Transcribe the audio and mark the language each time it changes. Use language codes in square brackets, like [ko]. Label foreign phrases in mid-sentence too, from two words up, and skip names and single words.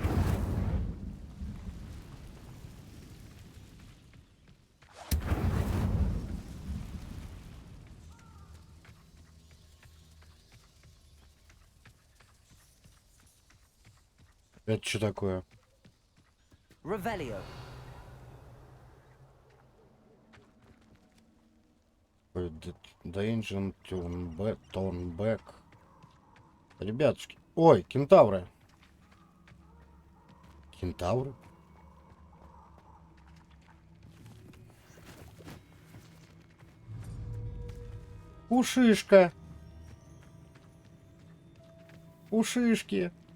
[ru] Это что такое? Revelio. [en] Danger Turnback. [ru] Ребятушки. Ой, кентавры. Кентавры? Ушишка. Ушишки.